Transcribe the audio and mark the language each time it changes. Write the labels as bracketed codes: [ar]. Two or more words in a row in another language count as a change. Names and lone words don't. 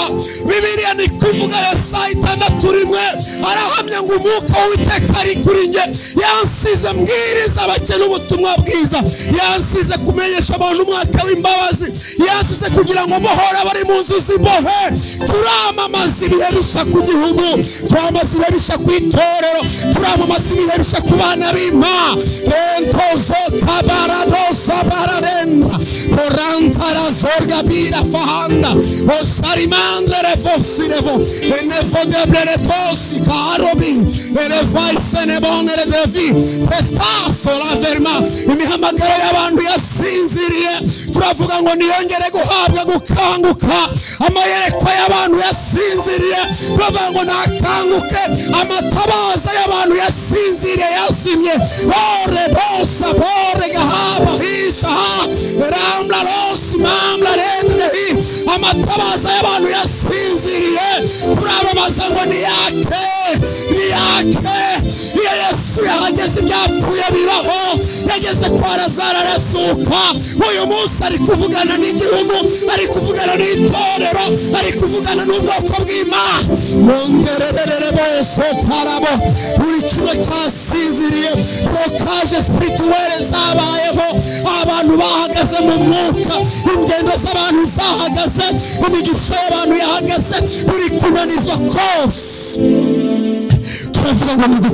[rw] Bibiliya ni kuvuga Yesaya 6:1 arahamya ngo umwuka w'Uwiteka ari kuri nge, yansize mbwiriza abakene ubutumwa bwiza, yansize kumenyesha abantu umwaka w'imbabazi, yansize kugira ngo mbohora bari mu nzu z'imbohe. Turamamaza ibihe bishya ku gihugu, turamamaza ibihe bishya ku itorero, turamamaza ibihe bishya ku bana b'Imana. Rentozo tabarado sabararenda porantara zorga bira fahanda o sarimandre refosirevo e ne fodeble reposi karobi e ne vaise ne bonere devi pestaso la ferma imihamagara y'abantu yasinziriye turavuga ngo niyongere guhabwa gukanguka amayerekwa y'abantu yasinziriye turavuga ngo nakanguke amatabaza y'abantu yasinziriye yazimye ore bosa bore gahaba hisha rambla losi mamla rendehi amatabaza y'abantu yasinziriye turabamaza ngo niyake iyo Yesu yahageze ibyapfuye bibaho yageze kwa Lazaro arasuka uyu munsi ari kuvugana n'igihugu ari kuvugana n'itorero ari kuvugana n'ubwoko bw'Imana mongererere bose tarabo buri kimwe cyasinziriye [fr] blokaje spirituelle [rw] zabayeho abantu bahagaze mu mwuka ingendo z'abantu zahagaze imigisha y'abantu yahagaze buri kunanizwa kose turavuga ngo